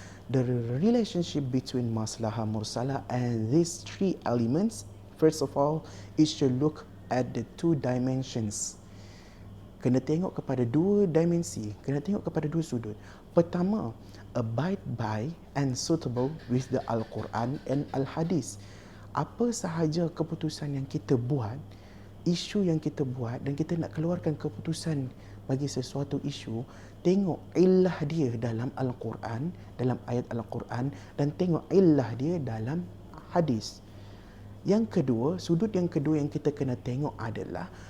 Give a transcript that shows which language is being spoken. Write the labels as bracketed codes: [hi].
[en] The relationship between maslahah mursalah and these three elements, first of all, is to look at the two dimensions. [ms] Kena tengok kepada dua dimensi, kena tengok kepada dua sudut. [en] Pertama, abide by and suitable with the Al-Quran and Al-Hadis. [ms] Apa sahaja keputusan yang kita buat, isu yang kita buat, dan kita nak keluarkan keputusan bagi sesuatu isu, tengok illah dia dalam Al-Quran, dalam ayat Al-Quran, dan tengok illah dia dalam hadis. Yang kedua, sudut yang kedua yang kita kena tengok adalah